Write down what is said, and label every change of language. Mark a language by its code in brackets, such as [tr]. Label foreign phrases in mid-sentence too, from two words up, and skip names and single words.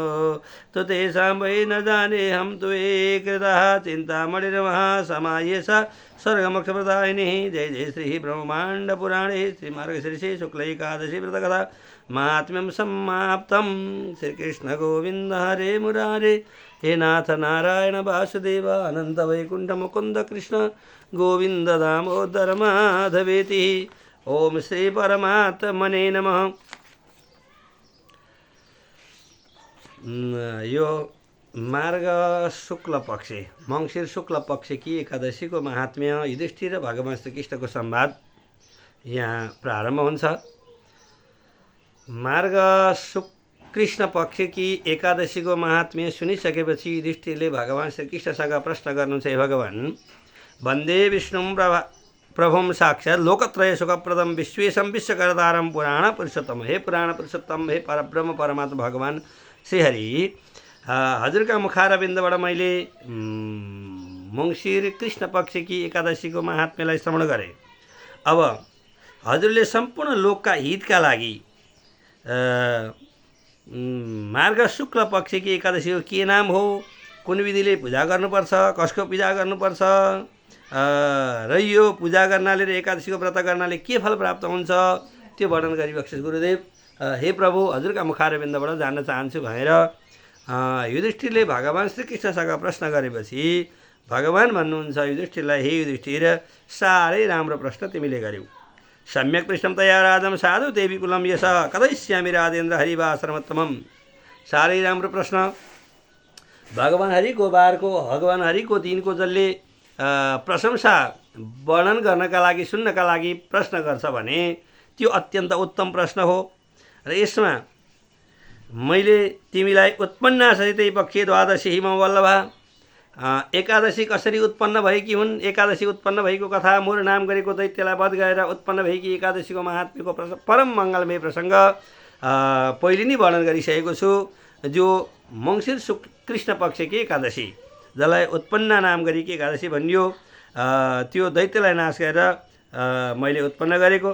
[sa] तु तेषां वै न जानेऽहं तु ये कृतः चिन्तामणिर्मः समाये स स्वर्गमोक्षप्रदायिनी जय जय श्री ब्रह्माण्डपुराणे श्रीमार्गशीर्षे शुक्ल एकादशी व्रतकथा महात्म्यं समाप्तं श्रीकृष्ण गोविन्द हरे मुरारे हे नाथ नारायण वासुदेव अनंत वैकुंठ मुकुंद कृष्ण गोविंद दामोदर माधवेति ओम श्री परमात्मने नमः। [ne] यो मार्ग शुक्ल पक्ष मंगशीर शुक्ल पक्ष की एकादशी को महात्म्य युधिष्ठिर भगवान श्री कृष्ण को संवाद यहाँ प्रारंभ हुन्छ। मार्ग कृष्ण पक्ष की एकादशी को महात्म्य सुनिसकेपछि युधिष्ठिरले भगवान श्री कृष्णसँग प्रश्न गर्नुहुन्छ, [sa] हे भगवान वन्दे विष्णुं प्रभुं साक्षात् लोकत्रय सुखप्रदं विश्वेशं विश्वकर्तारं पुराण पुरुषोत्तम। [ne] हे पुराण पुरुषोत्तम, हे परब्रह्म परमात्मा भगवान श्रीहरि, हजुरका मुखारविन्दबाट मैले मङ्सिर कृष्ण पक्ष की एकादशी को महात्म्यलाई श्रवण गरेँ। अब हजुरले सम्पूर्ण लोकका हितका लागि मार्ग शुक्ल पक्ष की एकादशी को के नाम हो, कुन विधिले पूजा गर्नुपर्छ, कसको पूजा गर्नुपर्छ र यो पूजा गर्नाले र एकादशी को व्रत गर्नाले के फल प्राप्त हुन्छ त्यो वर्णन गरिबक्सिस गुरुदेव। हे प्रभु, हजुरका मुखारविन्दबाट जान्न चाहन्छु भनेर युधिष्ठिरले भगवान श्रीकृष्णसँग प्रश्न गरेपछि भगवान भन्नुहुन्छ युधिष्ठिरलाई, हे युधिष्ठिर साह्रै राम्रो प्रश्न तिमीले गर्यौ। [sa] सम्यक पृष्ठम तया राजम साधु ते विपुलम यश कदैश्यामी राजेन्द्र हरिवाश्रमोत्तमम। [ne] साह्रै राम्रो प्रश्न। भगवान हरिको बारको भगवान हरिको दिनको जसले प्रशंसा वर्णन गर्नका लागि सुन्नका लागि प्रश्न गर्छ भने त्यो अत्यन्त उत्तम प्रश्न हो। र यसमा मैले तिमीलाई [sa] उत्पन्न सहितै पक्षे द्वादशी हिम वल्लभा, [ne] एकादशी कसरी उत्पन्न भएकी हुन्, एकादशी उत्पन्न भएको कथा, मोर नाम गरेको दैत्यलाई वध गरेर उत्पन्न भएकी एकादशीको महात्म्यको परम मङ्गलमय प्रसङ्ग पहिले नै वर्णन गरिसकेको छु। जो मङ्सिर कृष्ण पक्षकी एकादशी जसलाई उत्पन्न नाम गरेकी एकादशी भनियो, त्यो दैत्यलाई नाश गरेर मैले उत्पन्न गरेको।